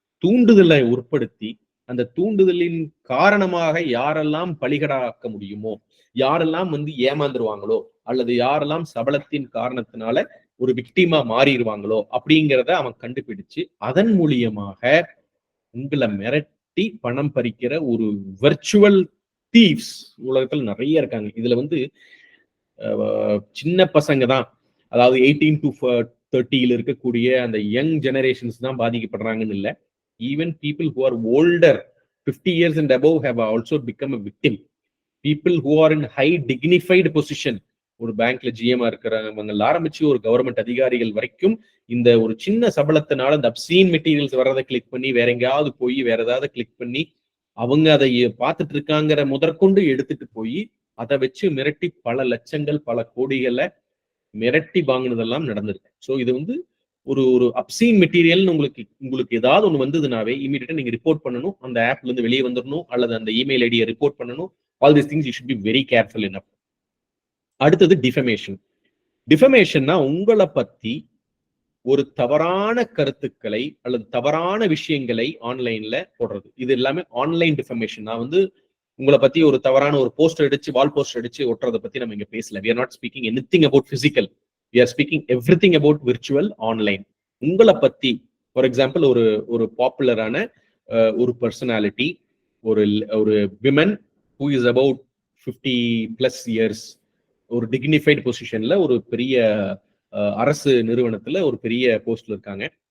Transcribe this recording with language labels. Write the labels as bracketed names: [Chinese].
[Tamil] தூண்டுதலை உட்படுத்தி அந்த தூண்டுதலின் காரணமாக யாரெல்லாம் பலிகடாக்க முடியுமோ, யாரெல்லாம் வந்து ஏமாந்துருவாங்களோ அல்லது யாரெல்லாம் சபலத்தின் காரணத்தினால ஒரு விக்டிமா மாறிடுவாங்களோ அப்படிங்கிறத அவன் கண்டுபிடிச்சு அதன் மூலியமாக உங்களை மிரட்டி பணம் பறிக்கிற ஒரு வெர்ச்சுவல் தீவ்ஸ் உலகத்துல நிறைய இருக்காங்க. இதுல வந்து சின்ன பசங்க தான், அதாவது 18 to 30 இருக்கக்கூடிய அந்த யங் ஜெனரேஷன்ஸ் தான் பாதிக்கப்படுறாங்கன்னு இல்லை. [English] Even people who are older 50 years and above have also become a victim. People who are in high dignified position, [Tamil] ஒரு பேங்க்ல ஜிஎம்ஆ இருக்கிறவங்க ஆரம்பிச்சு ஒரு கவர்மெண்ட் அதிகாரிகள் வரைக்கும் இந்த ஒரு சின்ன சபலத்தினால இந்த அப்சீன் மெட்டீரியல்ஸ் வர்றதை கிளிக் பண்ணி வேற எங்கேயாவது போய் வேற ஏதாவது கிளிக் பண்ணி அவங்க அதை பார்த்துட்டு இருக்காங்கிற முதற்கொண்டு எடுத்துட்டு போய் அதை வச்சு மிரட்டி பல லட்சங்கள் பல கோடிகளை மிரட்டி வாங்கினதெல்லாம் நடந்திருக்கு. ஸோ இது வந்து ஒரு ஒரு அப்சீன் மெட்டீரியல் உங்களுக்கு ஏதாவது ஒன்று வந்ததுனாவே இமீடியட்டா நீங்க ரிப்போர்ட் பண்ணணும், அந்த ஆப்ல இருந்து வெளியே வந்துடணும், அல்லது அந்த இமெயில் ஐடியை ரிப்போர்ட் பண்ணணும். [English] All these things you should be very careful enough. [Tamil] அடுத்தது டிஃபமேஷன். டிஃபமேஷன்னா உங்களை பத்தி ஒரு தவறான கருத்துக்களை அல்லது தவறான விஷயங்களை ஆன்லைன்ல போடுறது. இது எல்லாமே ஆன்லைன் டிஃபமேஷன். நான் வந்து உங்களை பத்தி ஒரு தவறான ஒரு போஸ்டர் அடிச்சு வால் போஸ்டர் அடிச்சு ஒட்டுறதை பத்தி நம்ம இங்க பேசல. [English] we are not speaking anything about physical, we are speaking everything about virtual online. [Tamil] உங்களை பத்தி ஃபார் எக்ஸாம்பிள் ஒரு பாப்புலரான ஒரு பர்சனாலிட்டி, ஒரு women [English] who is about 50+ years, [Tamil] ஒரு டிக்னிஃபைட் பொசிஷன்ல ஒரு பெரிய அரசு நிறுவனத்துல ஒரு பெரிய போஸ்ட்ல இருக்காங்க.